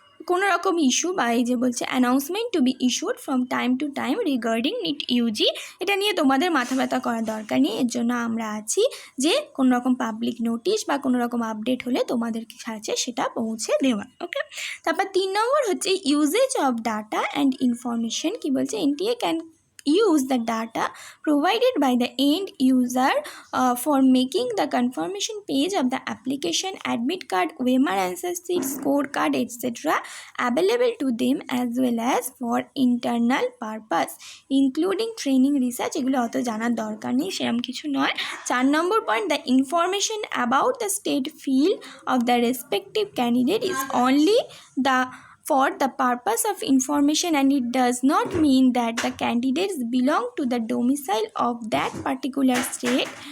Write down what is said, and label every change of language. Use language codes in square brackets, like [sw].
[bn] কোনো রকম ইস্যু বা এই যে বলছে [en] announcement to be issued from time to time regarding [bn] NEET UG। এটা নিয়ে তোমাদের মাথা ব্যথা করার দরকার নেই, এর জন্য আমরা আছি যে কোনো রকম পাবলিক নোটিশ বা কোনো রকম আপডেট হলে তোমাদের কাছে সেটা পৌঁছে দেওয়া। ওকে, তারপর 3 নম্বর হচ্ছে [en] Usage of data and information. [bn] কি বলছে, NTA [en] Can use the data provided by the end user for making the confirmation page of the application, admit card, OMR answer sheet, scorecard, etc. available to them as well as for internal purpose including training, research. [bn] এগুলো অত জানার দরকার নেই, সেরকম কিছু নয়। 4 নম্বর point, [en] the information about the state field of the respective candidate is only for the purpose of information and it does not mean that the candidates belong to the domicile of that particular state